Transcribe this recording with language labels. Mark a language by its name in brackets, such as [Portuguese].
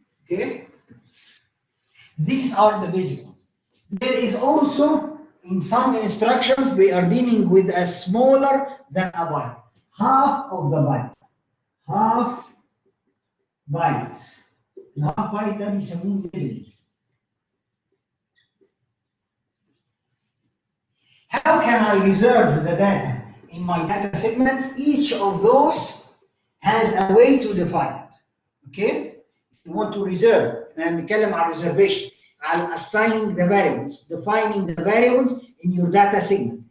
[English] Okay, these are the basic ones. There is also, in some instructions, they are dealing with a smaller than a byte, half of the byte, half byte. [Arabic] الهاف byte ده بيسموه level. [English] How can I reserve the data in my data segments? Each of those has a way to define it. Okay? You want to reserve, and [Arabic] نتكلم عن [English] reservation, [Arabic] على [English] assigning the variables, defining the variables in your data segment.